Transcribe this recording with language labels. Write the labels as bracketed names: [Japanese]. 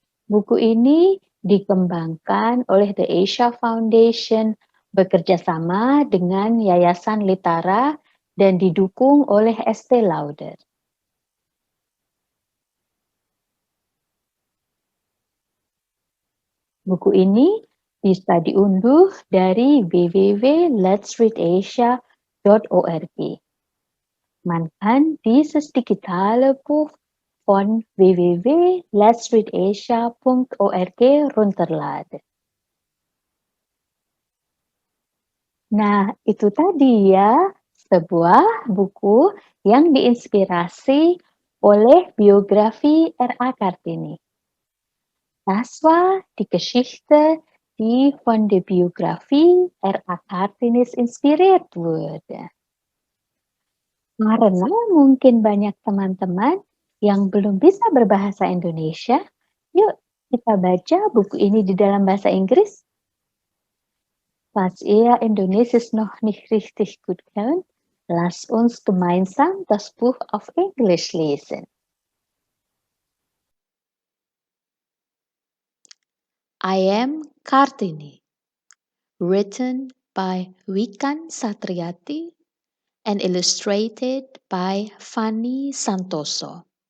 [Indonesian] Buku ini dikembangkan oleh The Asia Foundation bekerja sama dengan Yayasan Litara dan didukung oleh Estée Lauder. Buku ini bisa diunduh dari www.letsreadasia.org. [German] Man kann dieses digitale Buch von www.letsreadasia.org runterladen. [Indonesian] Nah, itu tadi ya, sebuah buku yang diinspirasi oleh biografi R.A. Kartini. [German] Das war die Geschichte, die von der Biografie R.A. Kartinis inspiriert wurde. [Indonesian] Karena mungkin banyak teman-teman yang belum bisa berbahasa Indonesia, yuk kita baca buku ini di dalam bahasa Inggris. [German] Falls ihr Indonesisch noch nicht richtig gut könnt, lasst uns gemeinsam das Buch auf Englisch lesen. [English] I Am Kartini, written by Wikan Satriati and illustrated by Fanny Santoso.